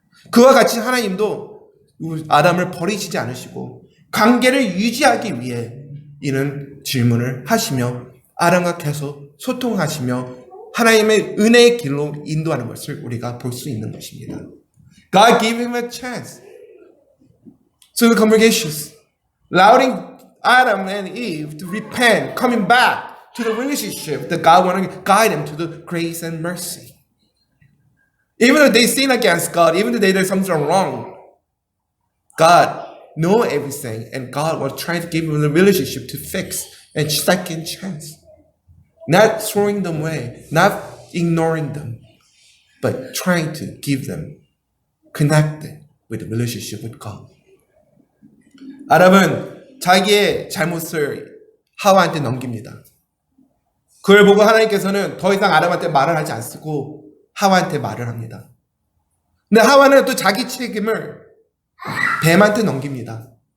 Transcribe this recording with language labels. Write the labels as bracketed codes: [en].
[ko] 그와 같이 하나님도 아담을 버리시지 않으시고 관계를 유지하기 위해 이런 질문을 하시며 아담과 계속 소통하시며 하나님의 은혜의 길로 인도하는 것을 우리가 볼 수 있는 것입니다. [en] God gave him a chance. So the congregations, allowing Adam and Eve to repent, coming back to the relationship that God wanted to guide them to the grace and mercy. Even though they sin against God, even though they did something wrong, God knows everything, and God was trying to give them the relationship to fix and second chance. Not throwing them away, not ignoring them, but trying to give them connected with the relationship with God. [ko] 아담은 자기의 잘못을 하와한테 넘깁니다. 그걸 보고 하나님께서는 더 이상 아담한테 말을 하지 않고 하와한테 말을 합니다. 근데 하와는 또 자기 책임을 뱀한테 넘깁니다.